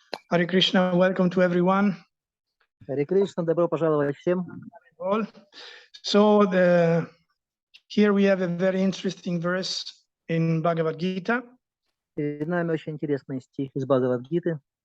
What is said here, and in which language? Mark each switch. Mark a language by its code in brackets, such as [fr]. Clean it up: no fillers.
[en] Hare Krishna, welcome to everyone. [ru] Харе Кришна, добро пожаловать всем. [en] All. So here we have a very interesting verse in Bhagavad Gita. [ru] Перед нами очень интересный стих из Бхагавад-гиты.